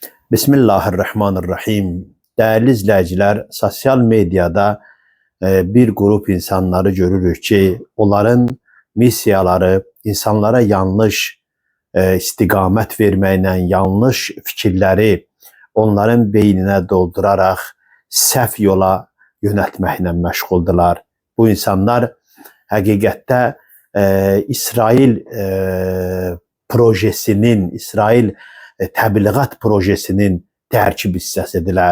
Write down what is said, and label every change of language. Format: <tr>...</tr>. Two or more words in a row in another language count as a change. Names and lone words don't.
<ar>بسم الله الرحمن الرحيم.</ar> <tr>Değerli izleyiciler,</tr> <az>sosyal medyada bir grup insanları görürük ki, onların missiyaları insanlara yanlış istiqamət verməklə, yanlış fikirləri onların beyninə dolduraraq səhv yola yönəltməklə məşğuldurlar. Bu insanlar həqiqətdə İsrail projesinin, İsrail təbliğat projesinin tərkib hissəsidirlər.</az>